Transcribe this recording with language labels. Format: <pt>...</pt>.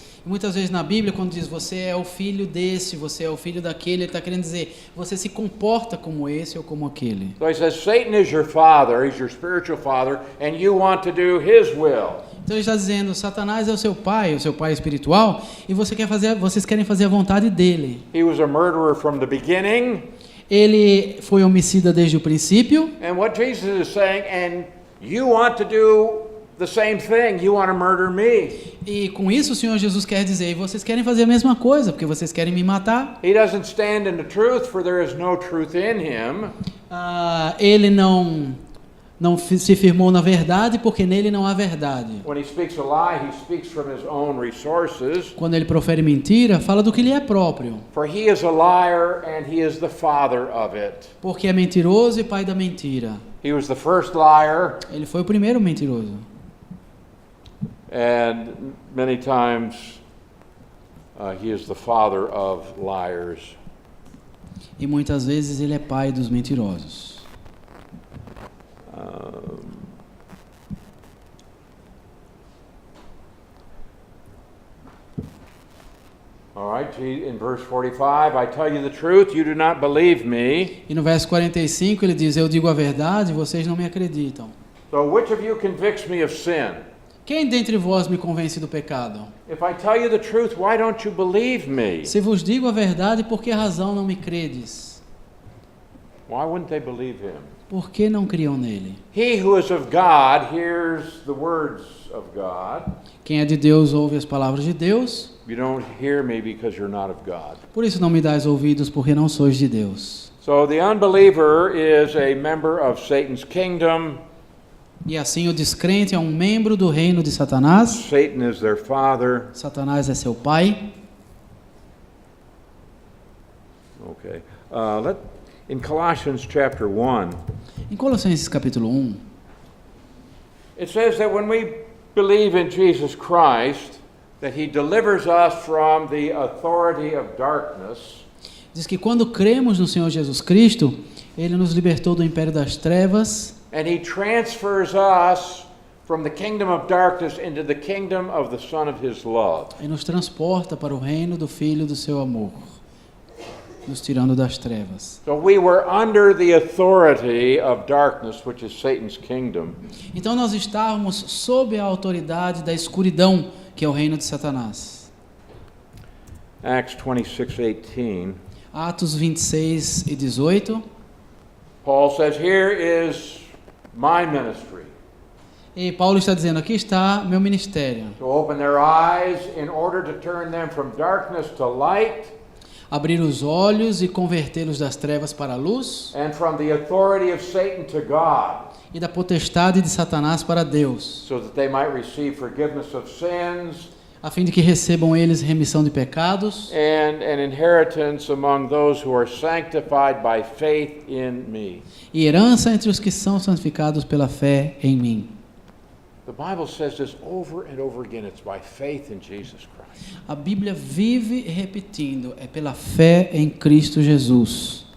<pt>E muitas vezes na Bíblia, quando diz você é o filho desse, você é o filho daquele, ele está querendo dizer você se comporta como esse ou como aquele.</pt> <en>So he says Satan is your father, he's your spiritual father, and you want to do his will.</en> <pt>Então ele está dizendo: Satanás é o seu pai espiritual, e vocês querem fazer a vontade dele.</pt> <en>He was a murderer from the beginning.</en> <pt>Ele foi homicida desde o princípio.</pt> <en>And what Jesus is saying, and you want to do the same thing, you want to murder me.</en> <pt>E com isso o Senhor Jesus quer dizer: e vocês querem fazer a mesma coisa, porque vocês querem me matar.</pt> <en>He doesn't stand in the truth, for there is no truth in him.</en> <pt>Ele não se firmou na verdade, porque nele não há verdade.</pt> <en>When he speaks a lie, he speaks from his own resources.</en> <pt>Quando ele profere mentira, fala do que lhe é próprio.</pt> <en>For he is a liar and he is the father of it.</en> <pt>Porque é mentiroso e pai da mentira.</pt> <en>He was the first liar,</en> <pt>Ele foi o primeiro mentiroso.</pt> <en>and many times he is the father of liars.</en> <pt>E muitas vezes ele é pai dos mentirosos.</pt> <en>All right, in verse 45, I tell you the truth, you do not believe me.</en> <pt>E no verso 45 ele diz: eu digo a verdade, vocês não me acreditam.</pt> <en>So which of you convicts me of sin?</en> <pt>Quem dentre vós me convence do pecado?</pt> <en>If I tell you the truth, why don't you believe me?</en> <pt>Se vos digo a verdade, por que razão não me credes?</pt> <en>Why wouldn't they believe him?</en> <pt>Por que não criam nele?</pt> <en>He who is of God hears the words of God.</en> <pt>Quem é de Deus ouve as palavras de Deus.</pt> <en>You don't hear me because you're not of God.</en> <pt>Por isso não me dais ouvidos, porque não sois de Deus.</pt> <en>So the unbeliever is a member of Satan's kingdom.</en> <pt>E assim o descrente é um membro do reino de Satanás.</pt> <en>Satan is their father.</en> <pt>Satanás é seu pai.</pt> <en>Okay. In Colossians chapter 1,</en> <pt>Em Colossenses capítulo 1,</pt> <en>it says that when we believe in Jesus Christ, that he delivers us from the authority of darkness.</en> <pt>diz que quando cremos no Senhor Jesus Cristo, Ele nos libertou do império das trevas.</pt> <en>And he transfers us from the kingdom of darkness into the kingdom of the Son of his love.</en> <pt>E nos transporta para o reino do Filho do seu amor, nos tirando das trevas.</pt> <en>So we were under the authority of darkness, which is Satan's kingdom.</en> <pt>Então nós estávamos sob a autoridade da escuridão, que é o reino de Satanás.</pt> <en>Acts 26:18.</en> <pt>Atos 26 e 18.</pt> <en>Paul says, "Here is my ministry,</en> <pt>E Paulo está dizendo: aqui está meu ministério.</pt> <en>to open their eyes in order to turn them from darkness to light,</en> <pt>Abrir os olhos e convertê-los das trevas para a luz,</pt> <en>and from the authority of Satan to God,</en> <pt>e da potestade de Satanás para Deus,</pt> <en>so that they might receive forgiveness of sins</en> <pt>a fim de que recebam eles remissão de pecados</pt> <en>and an inheritance among those who are sanctified by faith in me."</en> <pt>e herança entre os que são santificados pela fé em mim.</pt> <en>The Bible says this over and over again. It's by faith in Jesus Christ.</en> <pt>A Bíblia vive repetindo, é pela fé em Cristo Jesus.</pt>